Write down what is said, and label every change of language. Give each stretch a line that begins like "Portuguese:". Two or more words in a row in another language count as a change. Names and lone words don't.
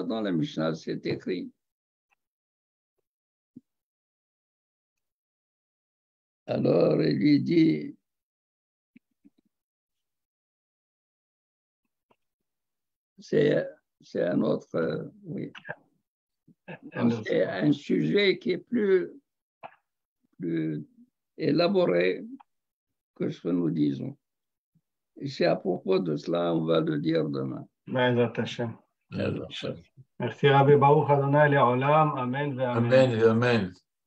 French: Dans la Mishnah, c'est écrit. Alors, il lui dit, c'est un autre, oui. C'est un sujet qui est plus élaboré que ce que nous disons. c'est à propos de cela, on va le dire demain.
Hebrew: בעזרת השם. Euh, Merci רבי ברוך אדוני לעולם.
French: Amen. Amen et Amen.